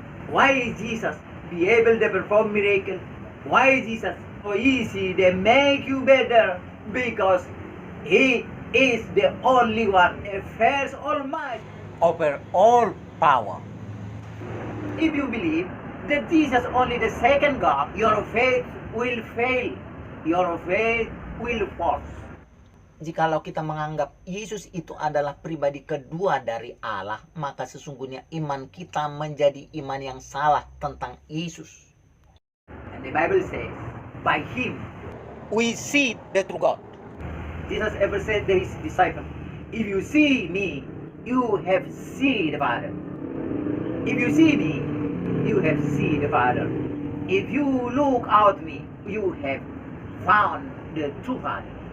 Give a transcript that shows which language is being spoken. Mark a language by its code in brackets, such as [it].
[en] Why is Jesus be able to perform miracle? Why is Jesus so easy to make you better? Because he is the only one, affairs almighty over all power. If you believe that Jesus only the second God, your faith will fail. Your faith will fall. [id] Jikalau kita menganggap Yesus itu adalah pribadi kedua dari Allah, maka sesungguhnya iman kita menjadi iman yang salah tentang Yesus. [en] And the Bible says, by him We see the true God. Jesus ever said to his disciples, if you see me, you have seen the Father. If you see me, you have seen the Father. If you look out me, you have found the true Father.